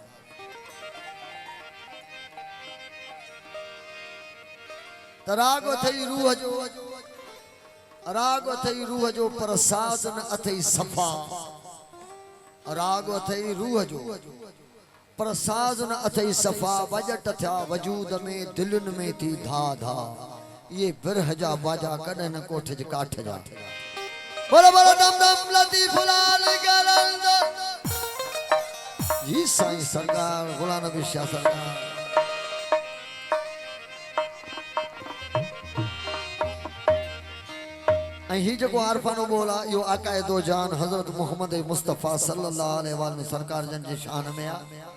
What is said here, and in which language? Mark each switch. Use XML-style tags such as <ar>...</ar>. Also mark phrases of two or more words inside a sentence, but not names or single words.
<sd>त राग अथई रूह जो पर साज़ न अथई सफ़ा राग अथई रूह जो पर साज़ न अथई सफ़ा वजट थिया वजूद में दिलुनि में थी धा धा ये बिरह जा बाजा कॾहिं न कोठ जे काठ जा बोलो बोलो दम दम लतीफ़ लाल गलंद जी साईं सरकार गुलाम नबी शाह सरकार ऐं ही जेको आरफानो बोल आहे इहो आकायदो जान हज़रत मोहम्मद मुस्तफ़ा</sd> <ar>صلى الله عليه وسلم</ar> <sd>सरकार जन जी शान में आहे</sd>